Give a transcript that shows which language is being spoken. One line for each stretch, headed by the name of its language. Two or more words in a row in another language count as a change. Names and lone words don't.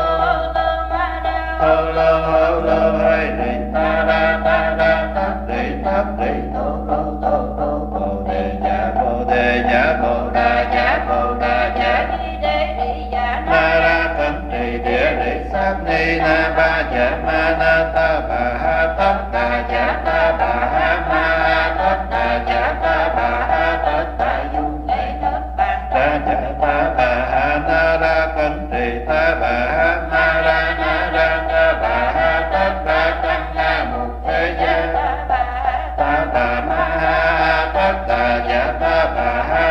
Vietnamese: lô ai rị ta ra tát rị tô bồ đề nhã bồ đà nhã ma ra cẩn trì địa rị sát ni na ba dạ ma na ta bà ha tất đà dạ ta bà ha ma ha tất đà dạ ta bà ha tất đà dung ra dạ ta bà ha na ra cẩn trì ta bà ha ma ra ta bà ha tất đà tăng na mục thế gia ta bà ma ha tất đà dạ ta bà ha